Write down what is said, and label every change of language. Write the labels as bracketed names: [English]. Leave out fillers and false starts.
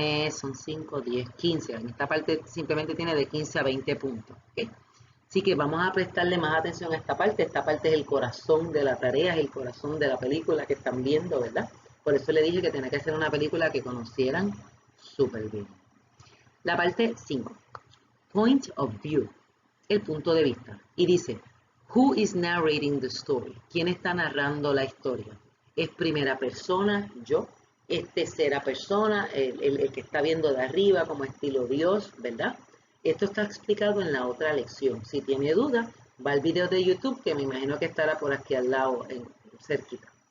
[Spanish] Son 5, 10, 15. En esta parte simplemente tiene de 15 a 20 puntos, ¿ok? Así que vamos a prestarle más atención a esta parte. Esta parte es el corazón de la tarea, es el corazón de la película que están viendo, ¿verdad? Por eso le dije que tenía que ser una película que conocieran súper bien. La parte 5. Point of view, el punto de vista. Y dice, [English] who is narrating the story? [Spanish] ¿Quién está narrando la historia? ¿Es primera persona, yo? ¿Es tercera persona, el que está viendo de arriba como estilo Dios, ¿verdad? Esto está explicado en la otra lección. Si tiene duda, va al video de YouTube, que me imagino que estará por aquí al lado, cerquita.